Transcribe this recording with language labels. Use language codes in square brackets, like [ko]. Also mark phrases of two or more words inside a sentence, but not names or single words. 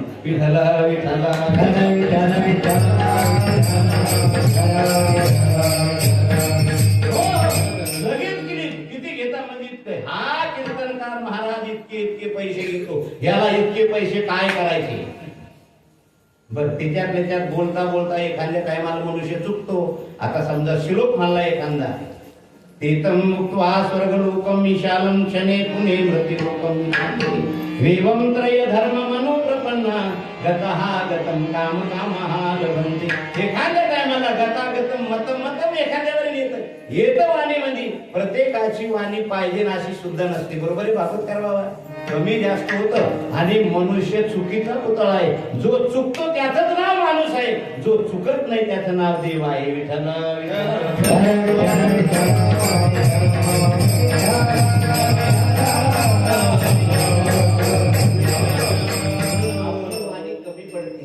[mr] विठ्ठला विठ्ठला विठ्ठला विठ्ठला लगेच किती घेता म्हणजे हा कीर्तनकार महाराज इतके पैसे घेतो, याला इतके पैसे काय करायचे. बर त्याच्यात बोलता बोलता एखाद्या टायमाला मनुष्य चुकतो. आता समजा श्लोक म्हणला एखादा, [sa] तेतम मुक्त्वा स्वर्गलोकम विशालम क्षणे पुणे मृत्युलोकम वेवम त्रय धर्म मनोप्रपन्ना गतः गतम काम कामः लभन्ते. [mr] एखाद्या टायमाला गतागतम मतम मतम एखाद्यावर येतं वाणीमध्ये. प्रत्येकाची वाणी पाहिजे अशी सुद्धा नसते. बरोबर आहे बाबत करावा. कमी जास्त होतं आणि मनुष्य चुकीचा पुतळा आहे. जो चुकतो त्याचंच नाव माणूस आहे, जो चुकत नाही त्याचं नाव देव आहे. विठ्ठल वाणी कमी पडते.